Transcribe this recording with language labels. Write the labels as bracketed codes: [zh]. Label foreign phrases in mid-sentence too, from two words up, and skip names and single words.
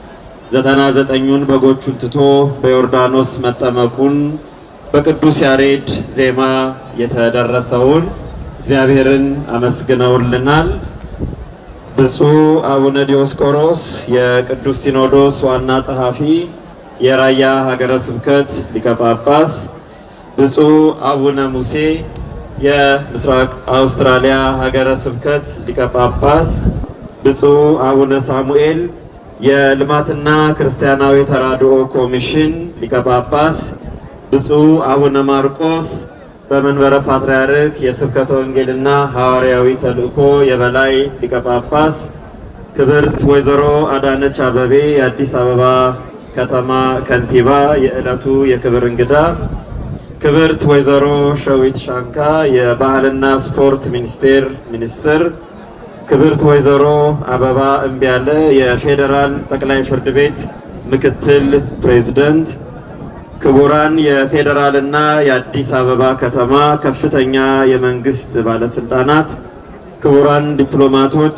[am] 99ኙን በጎቹን ትቶ በዮርዳኖስ መጠመቁን በቅዱስ ያሬድ ዜማ የተደረሰውን እግዚአብሔርን አመስግነውልናል። ብፁዕ አቡነ ዲዮስቆሮስ የቅዱስ ሲኖዶስ ዋና ጸሐፊ፣ የራያ ሀገረ ስብከት ሊቀ ጳጳስ፣ ብፁዕ አቡነ ሙሴ የምስራቅ አውስትራሊያ ሀገረ ስብከት ሊቀ ጳጳስ፣ ብፁዕ አቡነ ሳሙኤል የልማትና ክርስቲያናዊ ተራድኦ ኮሚሽን ሊቀ ጳጳስ፣ ብፁዕ አቡነ ማርቆስ በመንበረ ፓትርያርክ የስብከተ ወንጌልና ሐዋርያዊ ተልእኮ የበላይ ሊቀ ጳጳስ፣ ክብርት ወይዘሮ አዳነች አቤቤ የአዲስ አበባ ከተማ ከንቲባ የዕለቱ የክብር እንግዳ፣ ክብርት ወይዘሮ ሸዊት ሻንካ የባህልና ስፖርት ሚኒስቴር ሚኒስትር፣ ክብርት ወይዘሮ አበባ እምቢያለ የፌዴራል ጠቅላይ ፍርድ ቤት ምክትል ፕሬዝዳንት፣ ክቡራን የፌዴራልና የአዲስ አበባ ከተማ ከፍተኛ የመንግስት ባለስልጣናት፣ ክቡራን ዲፕሎማቶች